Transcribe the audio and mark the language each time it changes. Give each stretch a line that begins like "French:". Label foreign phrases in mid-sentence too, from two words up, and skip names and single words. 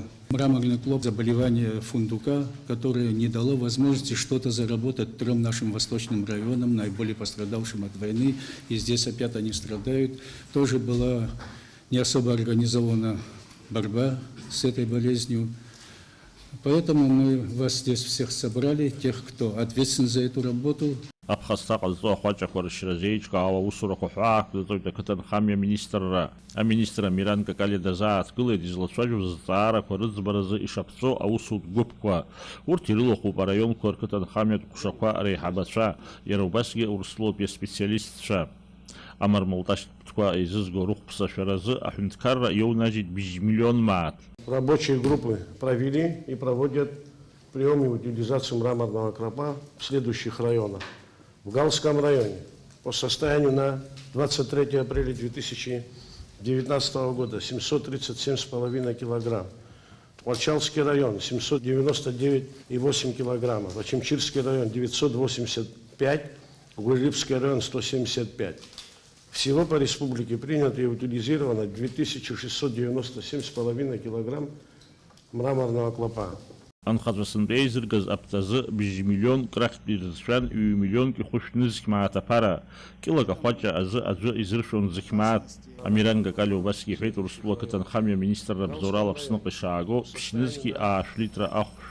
Russian: Мраморный клоп, заболевание фундука, которое не дало возможности что-то заработать трем нашим восточным районам, наиболее пострадавшим от войны. И здесь опять они страдают. Тоже была не особо организована борьба с этой болезнью. Поэтому мы вас здесь всех собрали, тех, кто ответственен за эту работу.
Abkhazian: Аԥхасҭа ҟазҵо ахәаҷақәа рышьразы еиҿкаау аусурақәа ҳәаа аақәҵоит ақыҭанхамҩа аминистрра. Аминистр Амиран Какали дазааҭгылеит излацәажәоз зҵаарақәа рыӡбаразы ишаԥҵәо аусутә гәыԥқәа. Урҭ ирылахәуп араионқәа рқыҭанхамҩатә ҟәшақәа реиҳабацәа, иара убасгьы Урыстәылатәи аспециалистцәа. Амармалташьтә ԥҭқәа еизызго рыхәԥсашәаразы аҳәынҭқарра иоунажьит бжь-миллион маат.
Russian: Рабочие группы провели и проводят прием и утилизацию мраморного клопа в следующих районах. В Галском районе по состоянию на 23 апреля 2019 года 737,5 килограмм. Тмачалский район 799,8 килограммов. Ачимчирский район 985, Гурьевский район 175. Всего по республике принято и утилизировано 2697,5 килограмм мраморного клопа.
Abkhazian: Анхаҵәасынтә еизыргаз аԥҭазы бжь-миллион крахьтә ирызшәан, ҩ-миллионк ихәышәны зықьмаат аԥара. Килак ахәаҷа азы аӡәы изыршәон зықьмаат. Амиран Какали убасгьы иҳәеит, Урыстәыла ақыҭанхамҩа аминистрра бзоурала Аԥсныҟа ишааго ԥшьнызқьи аашә литра ахәшә.